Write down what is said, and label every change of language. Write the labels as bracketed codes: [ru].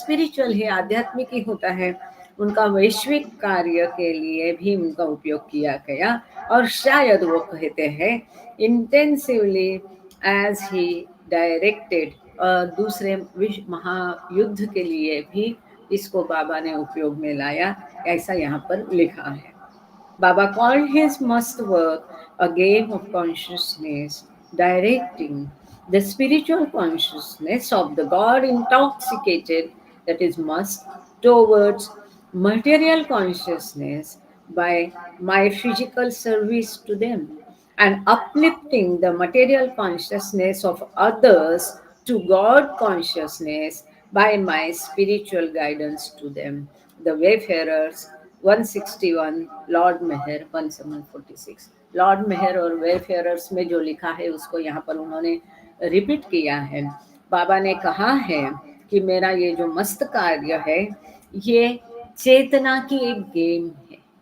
[hi] Spiritual ही, आध्यात्मिक ही होता है। उनका वैश्विक कार्य के लिए भी उनका उपयोग किया गया। और शायद वो कहते हैं [en] intensively as he directed, [hi] दूसरे विश्व महायुद्ध के लिए भी इसको बाबा ने उपयोग में लाया, ऐसा यहाँ पर लिखा है। [en] Baba called his must work a game of consciousness, directing the spiritual consciousness of the God intoxicated, that is must, towards material consciousness by my physical service to them, and uplifting the material consciousness of others to God consciousness by my spiritual guidance to them. The Wayfarers 161, lord Meher 1746। [hi] Lord मेहर और वेफेयरर्स में जो लिखा है उसको यहाँ पर उन्होंने repeat किया है। बाबा ने कहा है कि मेरा ये जो मस्त कार्य है ये चेतना की एक गेम है।